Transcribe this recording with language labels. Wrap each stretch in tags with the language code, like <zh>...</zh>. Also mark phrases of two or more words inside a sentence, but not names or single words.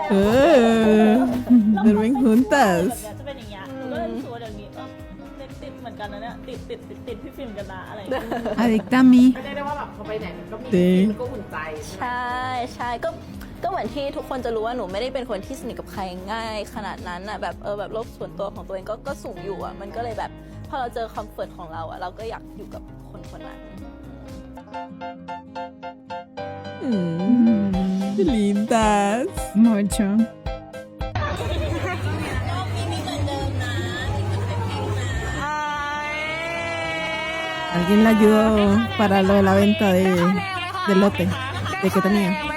<es>Duermen juntas.</es> <th>จะเป็นอย่างเงี้ยก็เลยรู้สึกว่าเดี๋ยวนี้ติดเหมือนกันนะเนี่ยติดพี่ฟิล์มกันนะอะไรอย่างเงี้ย</th> <es>Adicta a mí.</es> <th>ไม่ได้ว่าแบบเขาไปไหนมันก็มี จริง มันก็อุ่นใจ ใช่ก็ ก็เหมือนที่ทุกคนจะรู้ว่าหนูไม่ได้เป็นคนที่สนิทกับใครง่ายขนาดนั้นอะแบบแบบโลกส่วนตัวของตัวเองก็สูงอยู่อะมันก็เลยแบบพอเราเจอคอมฟอร์ตของเราอะเราก็อยากอยู่กับคนคนนั้น</th> <es>Lindas. Mucho. Alguien la ayudó para lo de la venta del lote de que tenía.</es>